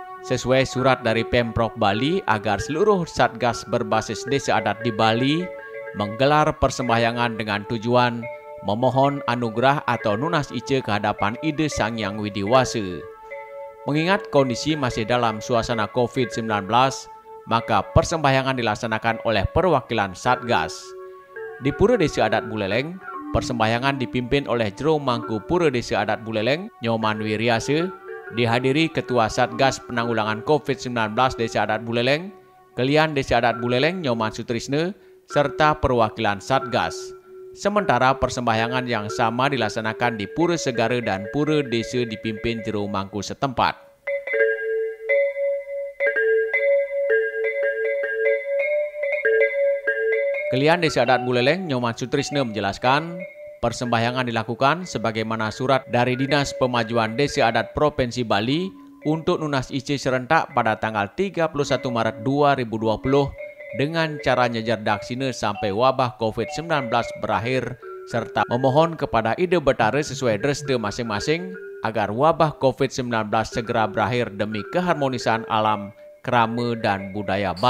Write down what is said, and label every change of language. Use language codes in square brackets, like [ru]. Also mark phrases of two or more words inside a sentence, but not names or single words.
[id] sesuai surat dari Pemprov Bali agar seluruh Satgas berbasis desa adat di Bali menggelar persembahyangan dengan tujuan memohon anugerah atau [ban] nunas ice [id] kehadapan Ide Sang Hyang Widi Wasa. Mengingat kondisi masih dalam suasana COVID-19, maka persembahyangan dilaksanakan oleh perwakilan Satgas. Di Pura Desa Adat Buleleng, persembahyangan dipimpin oleh Jero Mangku Pura Desa Adat Buleleng, Nyoman Wiriase, dihadiri Ketua Satgas Penanggulangan COVID-19 Desa Adat Buleleng, Kelian Desa Adat Buleleng, Nyoman Sutrisne, serta perwakilan Satgas. Sementara persembahyangan yang sama dilaksanakan di Pura Segara dan Pura Desa dipimpin Jero Mangku setempat. Kelian Desa Adat Buleleng, Nyoman Sutrisne menjelaskan, persembahyangan dilakukan sebagaimana surat dari Dinas Pemajuan Desa Adat Provinsi Bali untuk [ban] nunas ice [id] serentak pada tanggal 31 Maret 2020 dengan cara [ban] nyejar daksine [id] sampai wabah COVID-19 berakhir serta memohon kepada Ide Betara sesuai dreste masing-masing agar wabah COVID-19 segera berakhir demi keharmonisan alam, krama dan budaya Bali.